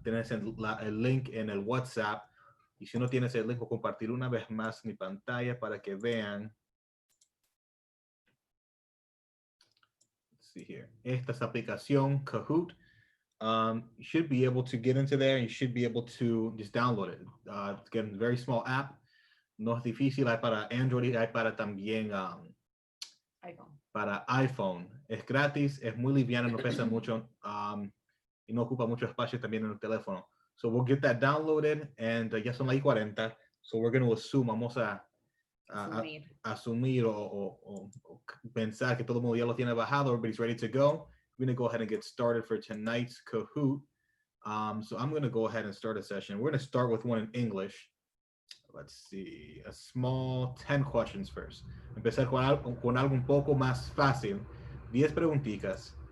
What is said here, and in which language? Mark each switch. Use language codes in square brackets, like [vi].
[es] Tienes el link en el WhatsApp. Y si no tienes el link, voy a compartir una vez más mi pantalla para que vean. [en] Let's see here. [es] Esta es la aplicación Kahoot. [en] You should be able to get into there. You should be able to just download it. It's a very small app. [es] No es difícil. Hay para Android, hay para también iPhone. Para iPhone. Es gratis, es muy liviana, no pesa mucho y no ocupa mucho espacio también en el teléfono. [en] So we'll get that downloaded and [es] ya son las 40. [en] So we're going to assume, [es] vamos a Asumir. asumir o pensar que todo el mundo ya lo tiene bajado. [en] Everybody's ready to go. We're going to go ahead and get started for tonight's Kahoot. So I'm going to go ahead and start a session. We're going to start with one in English. Let's see, a small 10 questions first. [es] Empezar con algo un poco más fácil. 10 preguntitas.